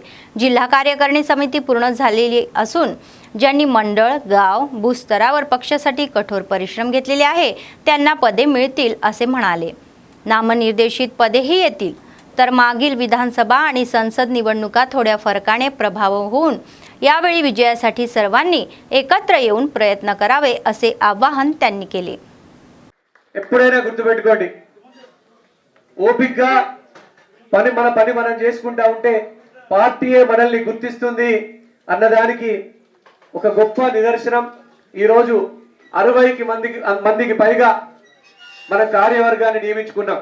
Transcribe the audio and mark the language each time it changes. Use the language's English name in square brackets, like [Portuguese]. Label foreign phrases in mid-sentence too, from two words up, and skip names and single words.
[Marathi] जिल्हा कार्यकारिणी समिती पूर्ण झालेली असून ज्यांनी मंडळ, गाव, बूथ स्तरावर पक्षासाठी कठोर परिश्रम घेतलेले आहे त्यांना पदे मिळतील असे म्हणाले. नामनिर्देशित पदेही येतील तर मागील विधानसभा आणि संसद निवडणुका थोड्या फरकाने प्रभाव होऊन यावेळी विजयासाठी सर्वांनी एकत्र येऊन प्रयत्न करावे असे आवाहन त्यांनी केले. [Telugu] ఎప్పుడైనా గుర్తుపెట్టుకోండి, ఓపికగా మన పని మనం చేసుకుంటా ఉంటే పార్టీయే మనల్ని గుర్తిస్తుంది అన్నదానికి ఒక గొప్ప నిదర్శనం. ఈరోజు 60 మందికి పైగా మన కార్యవర్గాన్ని నియమించుకున్నాం.